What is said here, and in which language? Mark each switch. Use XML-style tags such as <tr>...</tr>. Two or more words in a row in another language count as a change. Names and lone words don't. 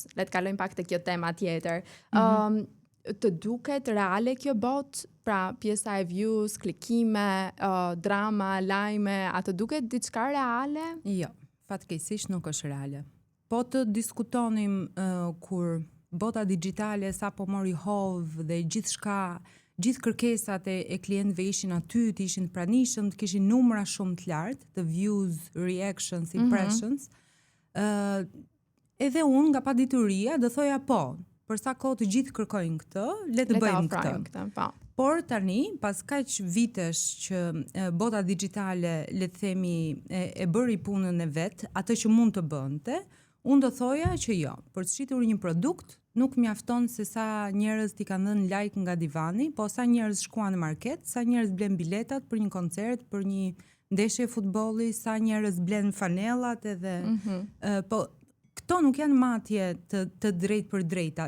<sq>Le të kalojmë pak te kjo tema tjetër. Të duket reale kjo botë, pra pjesa e views, klikime, drama, lajme, a të duket diçka reale? Jo, fatkeqësisht nuk është reale. Po të diskutonim kur bota digjitale sapo mori hovë dhe gjithë kërkesat e klientëve ishin aty, të ishin pranishëm, të kishin numra shumë të lartë, të</sq> <en>views, reactions, impressions.</en> <sq>Edhe unë nga padituria do thoja po, për sa kohë të gjithë kërkojnë këtë, le të bëjmë këtë. Por tani, pas kaq vitesh që bota digjitale, le të themi, e bëri punën e vet, atë që mund të bënte, Unë do thoja që jo, për të shitur një produkt, nuk mjafton se sa njerëz t'i kanë dhënë like nga divani, po sa njerëz shkuan në market, sa njerëz blen biletat për një koncert, për një ndeshje futbolli, sa njerëz blen fanellat edhe po këto nuk janë matje të drejt për drejta.</sq>